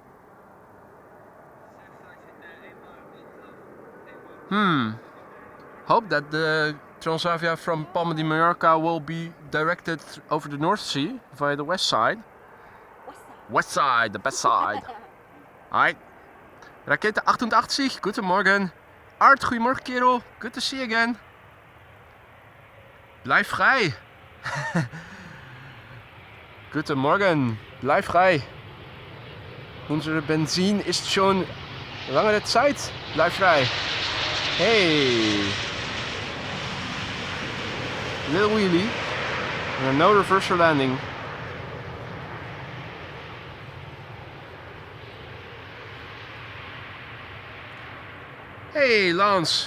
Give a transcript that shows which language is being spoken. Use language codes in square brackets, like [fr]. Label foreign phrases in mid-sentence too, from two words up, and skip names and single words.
[en] Hope that the Transavia from Palma de Mallorca will be directed over the North Sea via the west side. West side, the best side. Alright. [de] Rakete 88, guten Morgen. Art, [nl] goedemorgen kerel. [en] Good to see you again. [nl] Blijf vrij. [de] Guten Morgen. Bleib frei. Unsere Benzin ist schon langere Zeit. Bleib frei. [en] Hey. Little wheelie. And no reversal landing. Hey Lance.